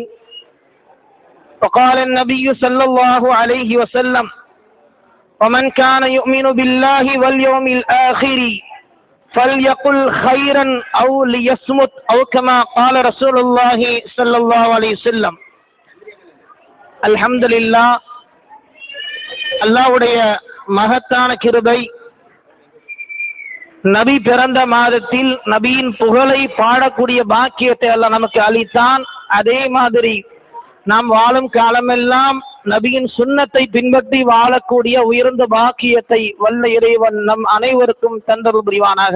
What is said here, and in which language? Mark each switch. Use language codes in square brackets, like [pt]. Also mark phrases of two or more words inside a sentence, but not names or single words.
[ar] وقال النبي صلى الله عليه وسلم: ومن كان يؤمن بالله واليوم الآخر فليقل خيرا أو ليصمت أو كما قال رسول الله صلى الله عليه وسلم. [ta] அல்ஹம்துலில்லாஹ், அல்லாஹ்வுடைய மகத்தான கிருபை, நபி பிறந்த மாதத்தில் நபியின் புகழை பாடக்கூடிய பாக்கியத்தை அல்லாஹ் நமக்கு அளித்தான். அதே மாதிரி நாம் வாழும் காலமெல்லாம் நபியின் சுன்னத்தை பின்பற்றி வாழக்கூடிய உயர்ந்த பாக்கியத்தை வல்ல இறைவன் நம் அனைவருக்கும் தந்தருள் புரிவானாக.